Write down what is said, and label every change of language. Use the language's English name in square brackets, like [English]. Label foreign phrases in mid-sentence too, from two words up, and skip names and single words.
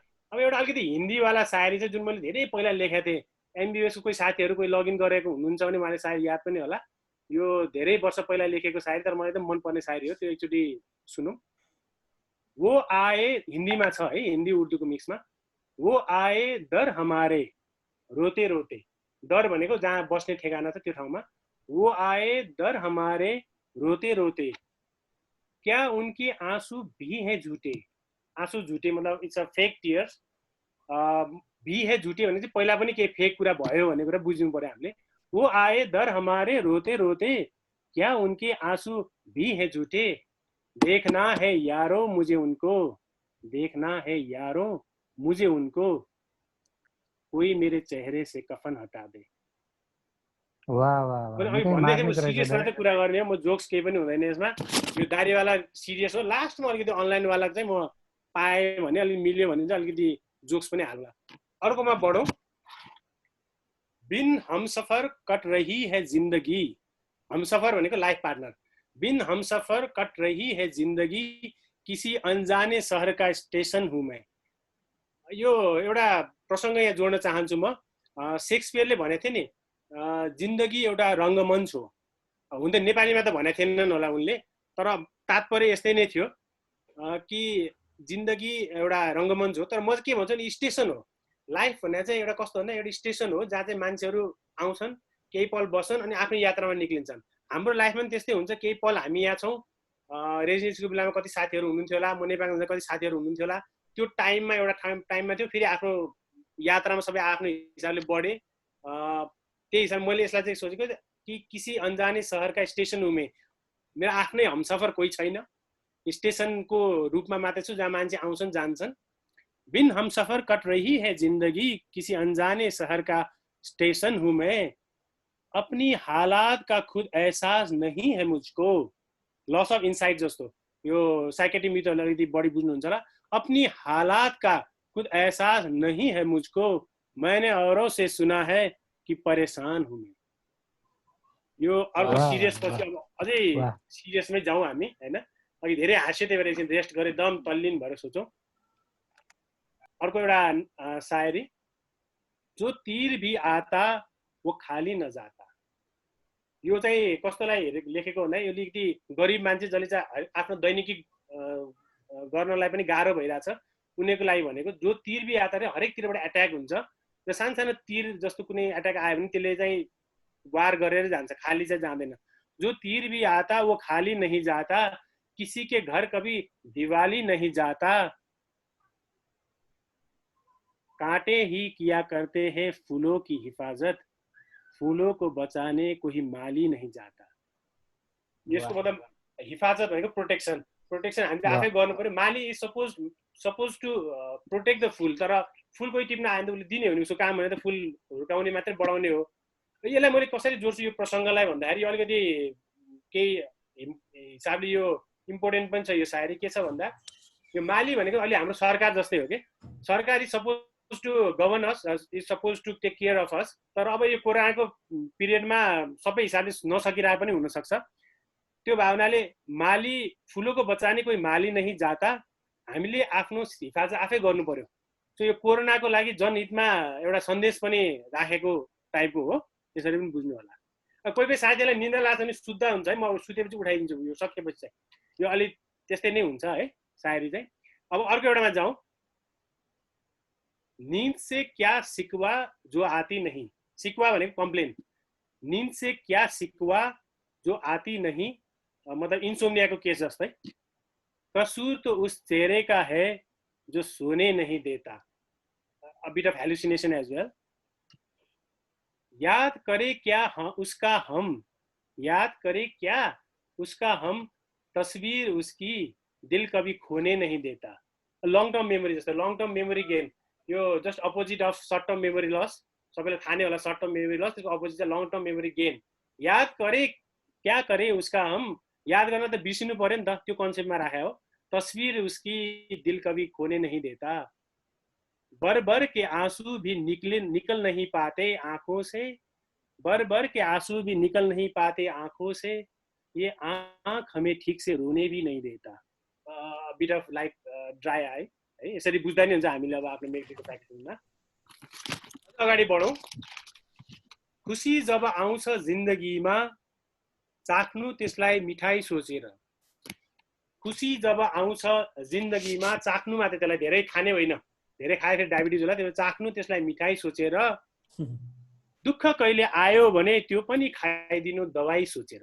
[Nepali] अब एउटा अलिकति हिन्दीवाला सायरी चाहिँ जुन मैले धेरै पहिला लेखेको थिएँ, एमबिबिएसको कोही साथीहरू कोही लगइन गरेको हुनुहुन्छ भने उहाँले सायद याद पनि होला। यो धेरै वर्ष पहिला लेखेको सायरी, तर मलाई एकदम मनपर्ने सायरी हो, त्यो एकचोटि सुनौँ। [Hindi] वो आए, [Nepali] हिन्दीमा छ है, हिन्दी उर्दूको मिक्समा। [Hindi] वो आए दर हमारे रोते रोते, [Nepali] दर भनेको जहाँ बस्ने ठेगाना छ त्यो ठाउँमा। [Hindi] वो आए दर हमारे रोते रोते, क्या उनके आंसू भी है झूठे। आंसू झुटे [English] मतलब it's a fake tears. [Hindi] भी है झुटे [Nepali] भने चाहिँ पहिला पनि केही फेक कुरा भयो भन्ने कुरा बुझ्नु पर्यो हामीले। [Hindi] वो आए दर हमारे रोते रोते, क्या उनके आंसू भी है झूठे, देखना है यारो मुझे उनको, देखना है यारो मुझे उनको, कोई मेरे चेहरे से कफन हटा दे। वाह वाह वाह, [Nepali] सिरियस मात्रै कुरा गर्ने, म जोक्स केही पनि हुँदैन यसमा। यो दारीवाला सिरियस हो। लास्टमा अलिकति अनलाइनवाला चाहिँ म पाएँ भने अलिक मिल्यो भने चाहिँ अलिकति जोक्स पनि हाल्ला। अर्कोमा बढौँ। [Hindi] बिन हमसफर कट रही है जिन्दगी, [Nepali] हमसफर भनेको [English] life partner. [Hindi] बिन हमसफर कट रही है जिन्दगी, किसी अनजाने शहर का स्टेशन हूँ मैं। [Nepali] यो एउटा प्रसङ्ग यहाँ जोड्न चाहन्छु म। शेक्सपियरले भनेको थियो नि, जिन्दगी एउटा रङ्गमञ्च हो। हुन त नेपालीमा त भनेको थिएनन् होला उनले, तर तात्पर्य यस्तै नै थियो। कि जिन्दगी एउटा रङ्गमञ्च हो, तर म चाहिँ के भन्छु नि स्टेसन हो। लाइफ भन्ने चाहिँ एउटा कस्तो भन्दा एउटा स्टेसन हो जहाँ चाहिँ मान्छेहरू आउँछन्, केही पल बस्छन् अनि आफ्नो यात्रामा निक्लिन्छन्। हाम्रो लाइफमा पनि त्यस्तै हुन्छ, केही पल हामी यहाँ छौँ, रेजिडेन्सीको बेलामा कति साथीहरू हुनुहुन्थ्यो होला, म नेपालमा हुँदा कति साथीहरू हुनुहुन्थ्यो होला, त्यो टाइममा एउटा टाइममा थियो, फेरि आफ्नो यात्रामा सबै आफ्नो हिसाबले बढे। त्यही हिसाबले मैले यसलाई चाहिँ सोचेको कि [Hindi] किसी अनजाने शहर का स्टेसन हूँ मैं, [Nepali] मेरो आफ्नै हमसफर कोही छैन, स्टेसनको रूपमा मात्रै छु जहाँ मान्छे आउँछन् जान्छन्। [Hindi] बिन हमसफर कट रही है जिंदगी, किसी अनजाने शहर का स्टेशन हूँ मैं, अपनी हालात का खुद एहसास नहीं है मुझको। [English] loss of insight [Nepali] जस्तो यो साइकेट्रिक मिटरले अलिकति बढी बुझ्नुहुन्छ होला। [Hindi] अपनी हालात का खुद एहसास नहीं है मुझको, मैंने औरों से सुना है कि परेशान हूँ मैं। [Nepali] यो अर्को सिरियस पछि अब अझै सिरियसमै जाउँ हामी हैन। अघि धेरै हाँस्यो, त्यही भएर एकछिन रेस्ट गरे, दम तल्लीन भएर सोचौँ। अर्को एउटा शायरी, [Hindi] जो तीर भी आता वो खाली न जाता। [Nepali] यो चाहिँ कस्तोलाई लेखेको भन्दा यो अलिकति गरिब मान्छे जसले चाहिँ आफ्नो दैनिकी गर्नलाई पनि गाह्रो भइरहेछ उनीहरूको लागि भनेको। [Hindi] जो तीर भी आता रे, [Nepali] हरेक तिरबाट एट्याक हुन्छ र सानो तीर जस्तो कुनै एट्याक आयो भने त्यसले चाहिँ वार गरेर जान्छ, खाली चाहिँ जाँदैन। [Hindi] जो तीर भी आता वो खाली नहीं जाता, किसी के घर कभी दिवाली नहीं जाता, कांटे ही किया करते हैं फूलों की हिफाजत, फूलों को बचाने कोही माली नहीं जाता। [Nepali] यसको मतलब हिफाजत भनेको प्रोटेक्सन, प्रोटेक्सन हामीले आफै गर्नु पर्यो। माली [English] is suppose to protect the [Nepali] फुल, तर फुल कोही टिप्न आयो भने उसले दिने हो नि, उसको काम भने त फुल हुर्काउने मात्रै बढाउने हो। यसलाई मैले कसरी जोड्छु यो प्रसङ्गलाई भन्दाखेरि यो अलिकति केही हिसाबले यो इम्पोर्टेन्ट पनि छ। यो शायरी के छ भन्दा यो माली भनेको अहिले हाम्रो सरकार जस्तै हो कि, सरकार [English] is suppose to govern us, is suppose to take care of us. [Nepali] तर अब यो कोरोनाको पिरियडमा सबै हिसाबले नसकिरहेको पनि हुनसक्छ। त्यो भावनाले [Hindi] माली फुलोको बचाने कोही माली नहीं जाता, [Nepali] हामीले आफ्नो हिफाजत आफै गर्नु पर्यो। सो यो कोरोनाको लागि जनहितमा एउटा सन्देश पनि राखेको टाइपको हो, त्यसरी पनि बुझ्नु होला। कोही कोही साथीलाई निन्द्रा लाग्छ भने सुत्दा हुन्छ है, म सुतेपछि उठाइदिन्छु, यो सकेपछि चाहिँ यो अलिक त्यस्तै नै हुन्छ है शायरी चाहिँ। अब अर्को एउटामा जाउँ। [Hindi] नींद से क्या सिकवा जो आती नहीं, [Nepali] सिकवा भनेको कम्प्लेन, [Hindi] नींद से क्या सिकवा जो आती नहीं [Nepali] मतलब इन्सोम्नियाको केस जस्तै। [Hindi] कसूर तो उस चेहरे का है जो सोने नहीं देता, [English] a bit of hallucination as well. [Hindi] याद करे क्या उसका हम, याद करे क्या उसका हम, तस्वीर उसकी दिल कभी खोने नहीं देता। [English] long term memory जस्तो, long term memory gain, यो just opposite of short term memory loss. [Nepali] सबैलाई थाहा नै होला [English] short term memory loss, [Nepali] त्यसको अपोजिट चाहिँ [English] long term memory gain. [Hindi] याद करे क्या करे उसका हम, [Nepali] याद गर्न त बिर्सिनु पर्यो नि त, त्यो कन्सेप्टमा राखे हो। [Hindi] तस्वीर उसकी दिल कभी खोने नहीं देता, बर बर के आंसू भी निकल नहीं पाते आंखों से, बर बर के आंसू भी निकल नहीं पाते आंखों से, ये आंख हमें ठीक से रोने भी नहीं देता। [English] bit of like dry eye [Nepali] है, यसरी बुझ्दा नि हुन्छ हामीले अब आफ्नो मेडिटेको प्र्याक्टिसमा। अगाडि बढौँ। खुसी जब आउँछ जिन्दगीमा चाख्नु त्यसलाई मिठाई सोचेर, खुसी जब आउँछ जिन्दगीमा चाख्नु मात्रै, त्यसलाई धेरै खाने होइन, धेरै खाए फेरि डायबिटिज होला, त्यो चाख्नु त्यसलाई मिठाई सोचेर, दुःख कहिले आयो भने त्यो पनि खाइदिनु दबाई सोचेर।